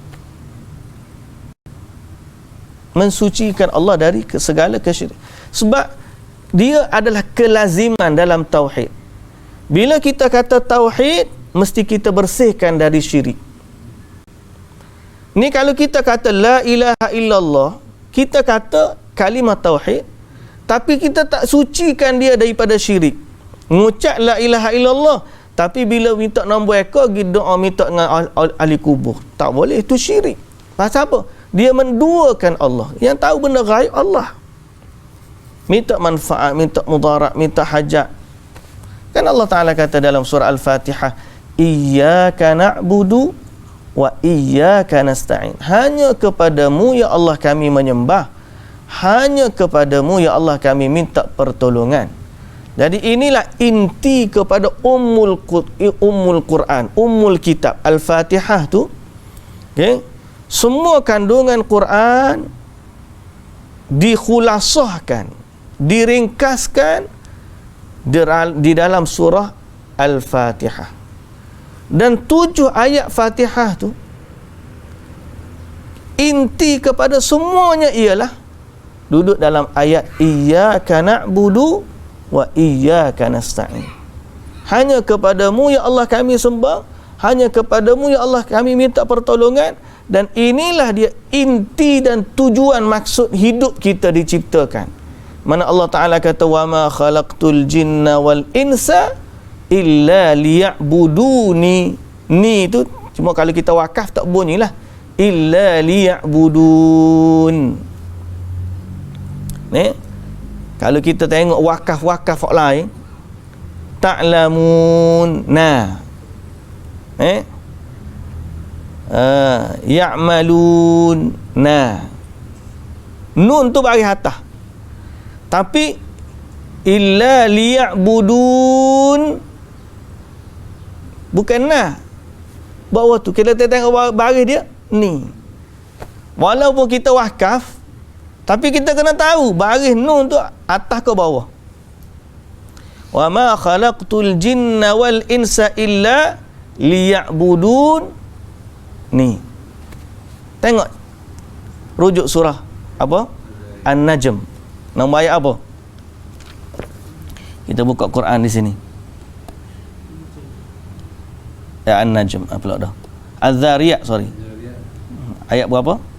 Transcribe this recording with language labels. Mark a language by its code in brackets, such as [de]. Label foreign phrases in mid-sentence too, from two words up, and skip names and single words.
[ms] Mensucikan Allah dari segala kesyirikan. Sebab dia adalah kelaziman dalam tauhid. Bila kita kata tauhid, mesti kita bersihkan dari syirik. Ni kalau kita kata [ar] لا إله إلا الله, [ms] kita kata kalimah tauhid, tapi kita tak sucikan dia daripada syirik. Mengucap [ar] لا إله إلا الله, [ms] tapi bila minta nombor ekor, pergi doa minta dengan ahli kubur. Tak boleh, itu syirik. Pasal apa? Dia menduakan Allah. Yang tahu benda gaib Allah. Minta manfaat, minta mudarat, minta hajat. Kan Allah Ta'ala kata dalam surah Al-Fatihah, [ar] إياك نعبد وإياك نستعين. [ms] Hanya kepadamu ya Allah kami menyembah, hanya kepadamu ya Allah kami minta pertolongan. Jadi inilah inti kepada ummul Quran, ummul kitab Al-Fatihah tu. Okey. Semua kandungan Quran dikhulasahkan, diringkaskan di dalam surah Al-Fatihah. Dan 7 ayat Fatihah tu inti kepada semuanya ialah duduk dalam ayat [ar] إياك نعبد وإياك نستعين. [ms] Hanya kepadamu ya Allah kami sembah, hanya kepadamu ya Allah kami minta pertolongan. Dan inilah dia inti dan tujuan maksud hidup kita diciptakan. Mana Allah Ta'ala kata [ar] وما خلقت الجن والإنس إلا ليعبدوني. [ms] Ni tu cuma kalau kita wakaf tak bunyilah [ar] إلا ليعبدون. [ms] Ni kalau kita tengok wakaf-wakaf lain [ar] تعلمون يعملون [ms] nun tu bagi atas, tapi [ar] إلا ليعبدون [ms] bukan bawah tu. Kita tengok baris dia ni, walaupun kita wakaf tapi kita kena tahu baris nun tu atas ke bawah. [ar] وما خلقت الجن والإنس إلا ليعبدون. [ms] Ni tengok rujuk surah apa? An-Najm. Nombor ayat apa? Kita buka Quran di sini. Ya An-Najm apa dah? Az-Zariyat, sorry. Ayat berapa?